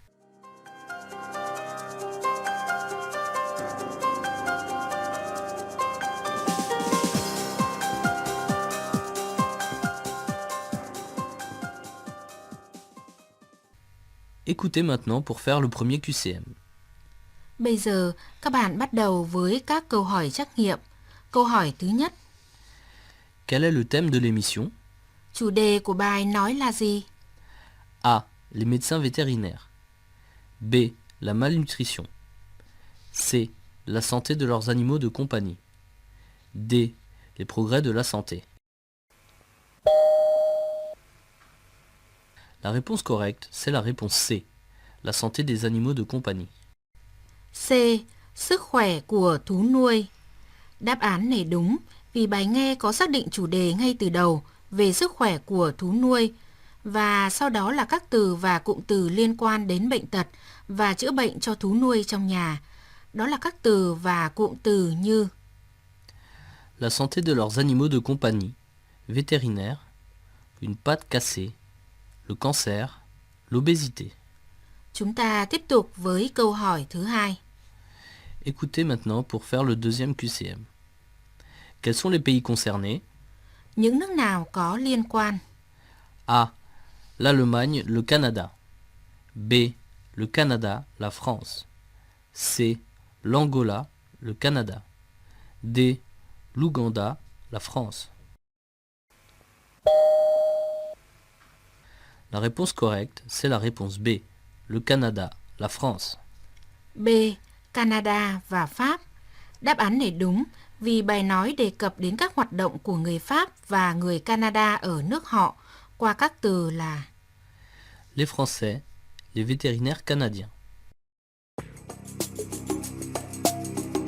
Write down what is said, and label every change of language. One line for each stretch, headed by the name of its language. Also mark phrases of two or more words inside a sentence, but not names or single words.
French: Écoutez maintenant pour faire le premier QCM.
Vietnamese: Bây giờ, các bạn bắt đầu với các câu hỏi trắc nghiệm. Câu hỏi thứ nhất,
French: Quel est le thème de l'émission?
Vietnamese: chủ đề của bài nói là gì?
French: A. Les médecins vétérinaires. B. La malnutrition. C. La santé de leurs animaux de compagnie. D. Les progrès de la santé. La réponse correcte, c'est la réponse C. La santé des animaux de compagnie.
Vietnamese: C. Sức khỏe của thú nuôi. Đáp án này đúng vì bài nghe có xác định chủ đề ngay từ đầu về sức khỏe của thú nuôi và sau đó là các từ và cụm từ liên quan đến bệnh tật và chữa bệnh cho thú nuôi trong nhà. Đó là các từ và cụm từ như
French: La santé de leurs animaux de compagnie, vétérinaire, une patte cassée, le cancer, l'obésité.
Vietnamese: Chúng ta tiếp tục với câu hỏi thứ hai.
French: Écoutez maintenant pour faire le deuxième QCM. Quels sont les pays concernés?
Vietnamese: Những nước nào có liên quan?
French: A. L'Allemagne, le Canada. B. Le Canada, la France. C. L'Angola, le Canada. D. L'Ouganda, la France. La réponse correcte, c'est la réponse B. Le Canada, la France.
Vietnamese: B. Canada và Pháp. Đáp án này đúng vì bài nói đề cập đến các hoạt động của người Pháp và người Canada ở nước họ qua các từ là
French: Les Français, les vétérinaires canadiens.